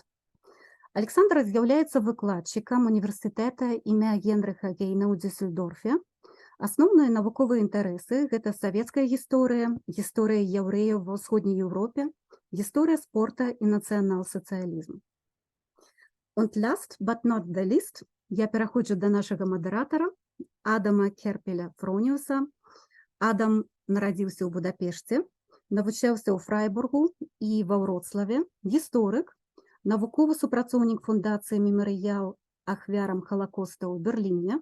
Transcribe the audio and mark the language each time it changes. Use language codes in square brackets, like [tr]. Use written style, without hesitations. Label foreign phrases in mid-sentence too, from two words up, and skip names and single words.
[be] Александр з'яўляецца выкладчыкам універсітэта імя Генріха-Гейна ў Дюссельдорфе. Асноўныя навуковыя інтарэсы – гэта савецкая гісторыя, гісторыя яўрэяў ва ўсходняй Еўропе, гісторыя спорта і нацыянал-сацыялізм. [en] Und last but not the least, [be] я пераходжу да нашага мадэратара Адама Керпеля-Фрониуса. Адам нарадзіўся ў Будапешце, навучаўся ў Фрайбургу і ва Вроцлаве, гісторык, навуковы супрацоўнік фундацыі «Мемарыял» ахвярам Холакоста ў Берліне.